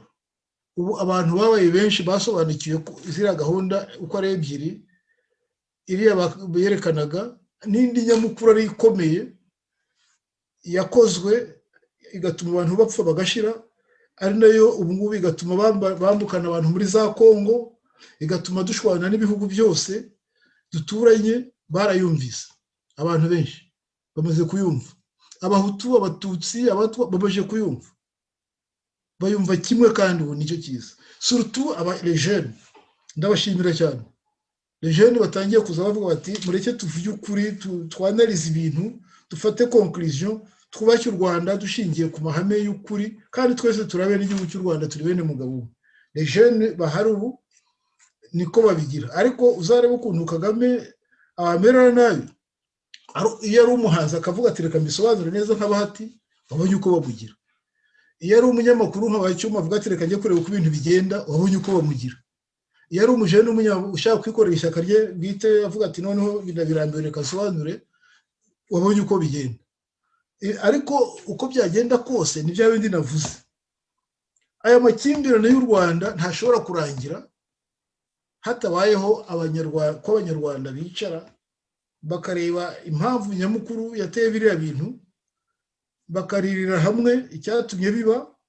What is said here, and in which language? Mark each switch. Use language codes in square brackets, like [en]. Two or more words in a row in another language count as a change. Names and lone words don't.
[rw] Ubu abantu babaye benshi basobanukiwe ko izira gahunda uko ari ebyiri, iriya berekanaga n'indi nyamukuru ari ikomeye yakozwe igatuma abantu bapfa bagashira, ari nayo ubu ngubu igatuma bambukana abantu muri za Kongo, igatuma dushwana n'ibihugu byose duturanye. Barayumvise, abantu benshi bamaze kuyumva, abahutu, abatutsi, abatwa bamaze kuyumva. bayumva kimwe kandi ubu nicyo cyiza [fr] surtout les jeunes [rw] ndabashimira cyane [fr] les jeunes [rw] batangiye kuza bavuga bati mureke tuvuge ukuri twanalize ibintu dufate conclusion twubake u Rwanda dushingiye ku mahame y'ukuri kandi twese turabe n'igihugu cy'u Rwanda turi bene mugabo [fr] les jeunes [rw] bahari ubu niko babigira ariko uzarebe ukuntu Kagame abamerera nabi iyo ari umuhanzi akavuga ati reka mbisobanure neza nk'abahati wabonye uko bamugira iyo ari umunyamakuru nk'abacyuma avuga ati reka njye kureba uko ibintu bigenda wabonye uko bamugira iyo ari umujene ushaka kwikorera ishyaka rye bwite avuga ati noneho birambiwe reka asobanure wabonye uko bigenda ariko uko byagenda kose ni bya bindi navuze aya makimbirane y'u Rwanda ntashobora kurangira hatabayeho ko abanyarwanda bicara bakareba impamvu nyamukuru yateye biriya bintu bakaririra hamwe icyatumye biba